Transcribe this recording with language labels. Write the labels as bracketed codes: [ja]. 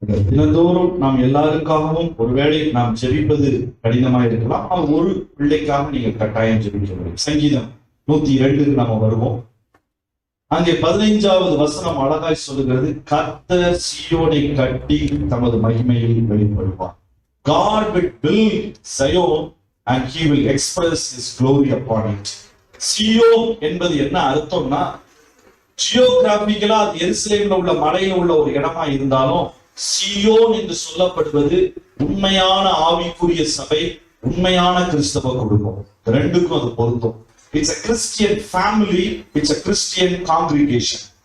[ta] தினந்தோறும் நாம் எல்லாருக்காகவும் ஒருவேளை நாம் ஜெபிப்பது கடினமா இருக்கலாம். ஆனால் ஒரு பிள்ளைக்காக நீங்க கட்டாயம் ஜெபிக்க முடியும். சங்கீதம் 102 நாம வருவோம். அங்கே 15வது வசனம் அழகாய் சொல்லுகிறது, கர்த்தர் சீயோனை கட்டி தமது மகிமையில் வெளிப்படுவார். [en] God will build Zion and he will express his glory upon it. [ta] Zion என்பது என்ன அர்த்தம்னா, ஜியோகிராபிக்கலா அது எருசலேம்ல உள்ள மலையில உள்ள ஒரு இடமா இருந்தாலும் சியோன் என்று சொல்லப்படுவது உண்மையான ஆவிக்குரிய சபை, உண்மையான கிறிஸ்தவ குடும்பம். [en] ரெண்டுக்கும் அது பொருந்தும். It's a Christian family, it's a Christian congregation.